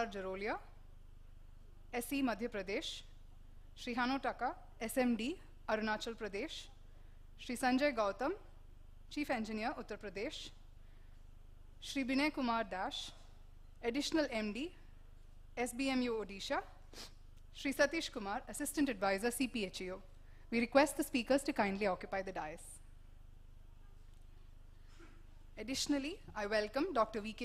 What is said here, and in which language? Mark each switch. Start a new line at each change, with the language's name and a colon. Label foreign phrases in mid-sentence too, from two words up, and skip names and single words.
English: Jarolia, SE Madhya Pradesh, Shri Hano Taka, SMD, Arunachal Pradesh, Shri Sanjay Gautam, Chief Engineer, Uttar Pradesh, Shri Binay Kumar Dash, Additional MD, SBMU Odisha, Shri Satish Kumar, Assistant Advisor, CPHEO. We request the speakers to kindly occupy the dais. Additionally, I welcome Dr. V.K.